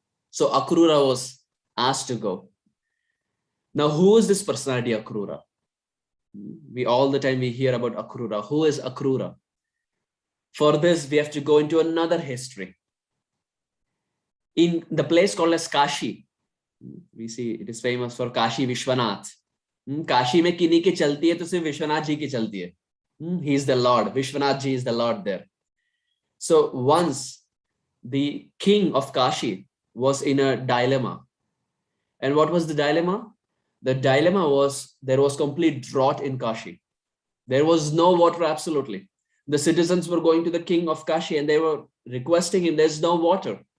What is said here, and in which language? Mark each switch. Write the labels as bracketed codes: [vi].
[en] So Akrura was asked to go. Now, who is this personality, Akrura? We all the time we hear about Akrura. Who is Akrura? For this, we have to go into another history. In the place called as Kashi, we see it is famous for Kashi Vishwanath. [hi] Kashi में किन्हीं की चलती है तो सिर्फ विश्वनाथ जी की चलती है. [en] He is the Lord. Vishwanath ji is the Lord there. So once the king of Kashi was in a dilemma. And what was the dilemma? The dilemma was there was complete drought in Kashi. There was no water absolutely. The citizens were going to the king of Kashi and they were requesting him, there's no water.